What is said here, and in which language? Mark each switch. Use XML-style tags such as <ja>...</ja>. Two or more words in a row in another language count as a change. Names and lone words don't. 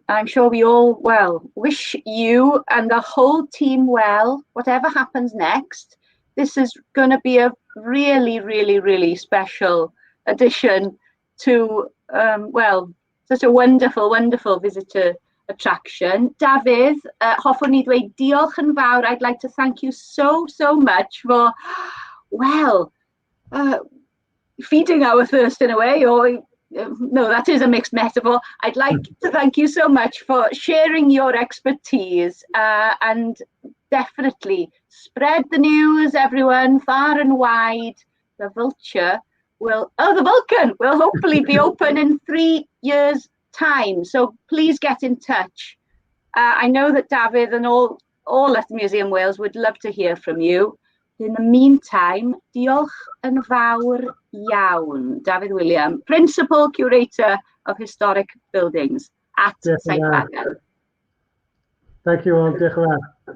<en>I'm sure we all, well, wish you and the whole team well, whatever happens next. This is going to be a really, really, really special addition to, well, such a wonderful, wonderful visitor attraction.</en> <cy>Dafydd, hoffwn ni ddweud diolch yn fawr.</cy> <en>I'd like to thank you so much for, well, feeding our thirst in a way, or no, that is a mixed metaphor. I'd like to thank you so much for sharing your expertise and definitely spread the news, everyone, far and wide. The Vulture will, the Vulcan will hopefully be open in 3 years' time, so please get in touch. I know that Dafydd and all at the Museum Wales would love to hear from you. In the meantime,</en> <cy>diolch yn fawr iawn, Dafydd Wiliam,</cy> <en>Principal Curator of Historic Buildings at St Fagans. Thank you all.</en> <cy>Diolch yn fawr.</cy>